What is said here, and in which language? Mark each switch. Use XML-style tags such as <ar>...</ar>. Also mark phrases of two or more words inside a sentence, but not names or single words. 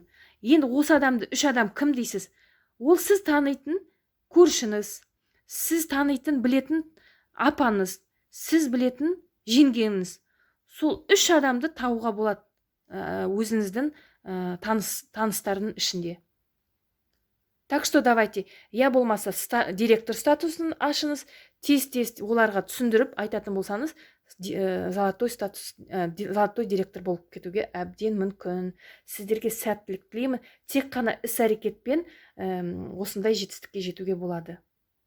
<kk>Енді осы адамды 3 адам кім дейсіз? Ол сіз танитын көршіңіз, сіз танитын білетін апаңыз, сіз білетін жеңгеңіз. Сол 3 адамды тауға болады өзіңіздің таныстарының ішінде.</kk> <ru>Так что давайте,</ru> <kk>я болмаса директор статусын ашыңыз, тез оларға түсіндіріп айтатын болсаңыз,</kk> <ru>золотой директор</ru> <kk>болып кетуге әбден мүмкін. Сіздерге сәттілік тілеймін. Тек қана іс-әрекетпен осындай жетістікке жетуге болады.</kk>